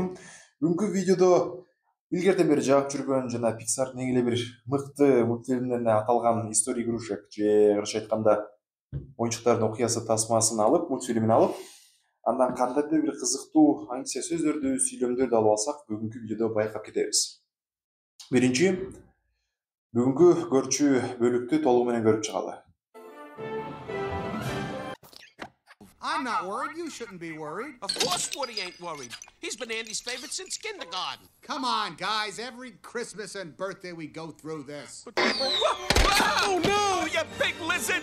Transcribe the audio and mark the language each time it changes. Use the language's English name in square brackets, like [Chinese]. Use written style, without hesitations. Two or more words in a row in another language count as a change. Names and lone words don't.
[Kyrgyz] Бүгүнкү видеодо илгертен бери жаап жүргөн жана Pixar'дын эң эле бир мыкты мультфильмдерине аталган [Russian] история игрушек [Kyrgyz] же кыргызча айтканда оюнчуктардын окуясы тасмасын алып, мультфильмин алып, андан кандайдыр бир кызыктуу аңча сөздөрдү, сүйлөмдөрдү алып алсак, бүгүнкү видеодо байкап кетебиз. Биринчи, бүгүнкү көрчү бөлүктү толугу менен көрүп чыгалы. [English] I'm not worried. You shouldn't be worried. Of course Woody ain't worried. He's been Andy's favorite since kindergarten. Come on, guys. Every Christmas and birthday we go through this. Oh, no! You big lizard!